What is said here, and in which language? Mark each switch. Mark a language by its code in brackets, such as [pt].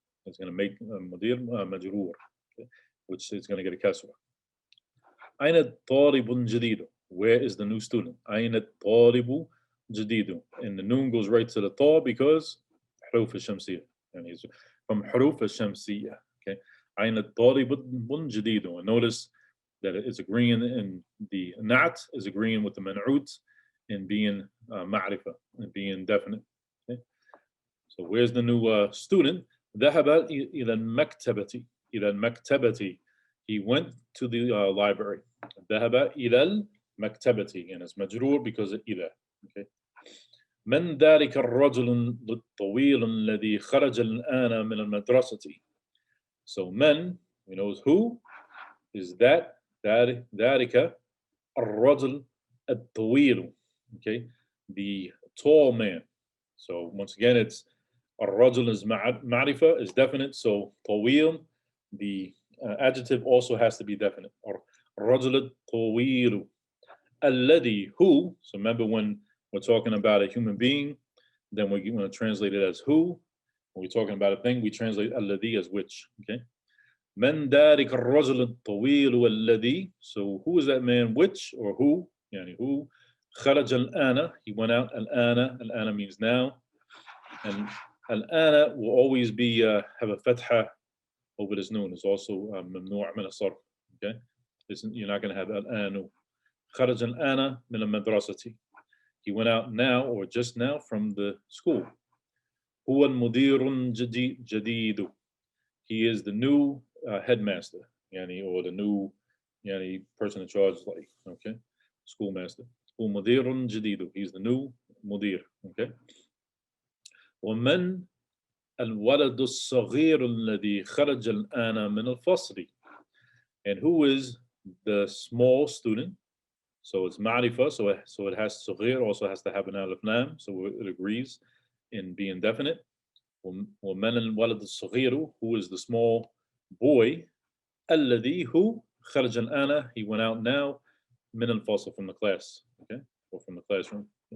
[en] It's going to make mudir majroor, okay, which is going to get a kasra. [ar] أين الطالب الجديد? [en] Where is the new student? [ar] أين الطالب الجديد? [en] And the noon goes right to the ta because حروف الشمسية. And he's from حروف الشمسية. [ar] Okay, أين الطالب الجديد? [en] And notice that it's agreeing, and the na'at is agreeing with the man'oot in being ma'rifa, and being definite. Okay, so where's the new student? [ar] ذهب إلى المكتبة. إلى المكتبة. [en] He went to the library. [ar] ذهب إلى المكتبة. [en] And it's majroor because of إلى. Okay. [ar] من ذلك الرجل الطويل الذي خرج الآن من المدرسة. [en] So من, we know is who, is that, [ar] ذلك الرجل الطويل. [en] Okay, the tall man. So once again, it's الرجل is ma'rifa, is definite. So طويل, the adjective also has to be definite. Or [ar] الرجل الطويل. [en] الذي, who. So remember, when we're talking about a human being, then we're going to translate it as who. When we're talking about a thing, we translate الذي as which. Okay. [ar] من ذلك الرجل الطويل والذي. [en] So who is that man? Which or who? Yani who? [ar] خرج الآن. [en] He went out. الآن. الآن means now. And al-ana will always be have a fatha over this noon. It's also mamnu' min as-sarf. Okay, you're not going to have al-anu. [ar] خرج الآن من المدرسة. [en] He went out now or just now from the school. [ar] هو المدير جديد. [en] He is the new headmaster, or the new person in charge, like, okay, schoolmaster. [ar] هو مدير جديد. [en] He's the new mudir. Okay. [ar] ومن الولد الصغير الذي خرج الآن من الفصل. [en] And who is the small student? So it's ma'rifa, so it has صغير, also has to have an alif lam, so it agrees in being definite. [ar] ومن الولد الصغير, [en] who is the small boy? الذي, who [ar] خرج الآن, [en] he went out now, [ar] من الفصل, [en] from the class, okay, or from the classroom.